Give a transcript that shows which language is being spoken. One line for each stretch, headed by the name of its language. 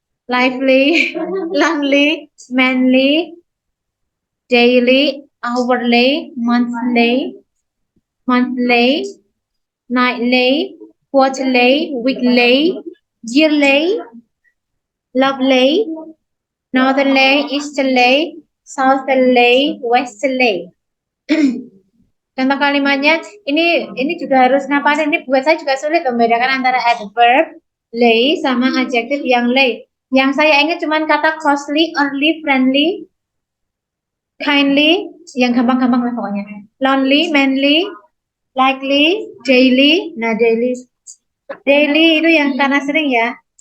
English: Lively, lovely, manly, daily, hourly, monthly, nightly, quarterly, weekly, yearly, lovely, northerly, easterly, southerly, westerly.
Indonesian: Contoh kalimatnya ini juga harus ngapalin. Ini buat saya juga sulit membedakan antara adverb lay sama adjektif yang lay. Yang saya ingat cuma kata costly, early, friendly, kindly, yang gampang-gampang lah pokoknya.
English: Lonely, manly, likely, daily.
Indonesian: Nah, daily itu yang karena sering ya.